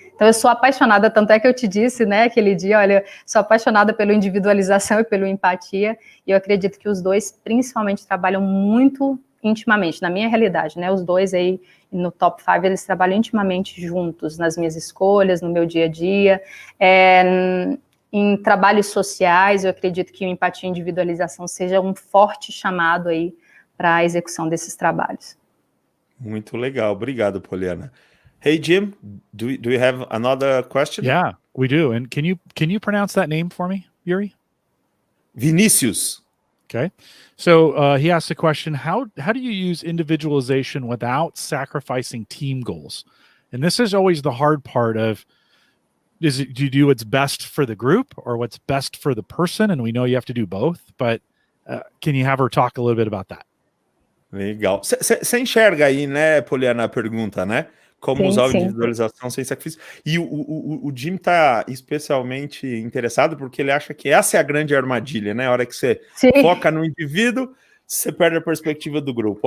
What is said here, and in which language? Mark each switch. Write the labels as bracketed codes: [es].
[pt] Então, eu sou apaixonada, tanto é que eu te disse, né, aquele dia, olha, sou apaixonada pela individualização e pela empatia, e eu acredito que os dois, principalmente, trabalham muito intimamente, na minha realidade, né, os dois aí no top 5, eles trabalham intimamente juntos, nas minhas escolhas, no meu dia a dia, em trabalhos sociais, eu acredito que o empatia e individualização seja um forte chamado aí para a execução desses trabalhos. Muito legal, obrigado, Poliana. [en] Hey, Jim, do you have another question? Yeah, we do. And can you pronounce that name for me, Yuri? Vinicius. Okay. So he asked a question, how do you use individualization without sacrificing team goals? And this is always the hard part of, do you do what's best for the group or what's best for the person? And we know you have to do both, but can you have her talk a little bit about that? [pt] Legal. Você enxerga aí, né, Poliana, a pergunta, né? como Sim, usar a sim. individualização sem sacrifício. E o Jim está especialmente interessado porque ele acha que essa é a grande armadilha, né? A hora que você Sim. foca no indivíduo, você perde a perspectiva do grupo.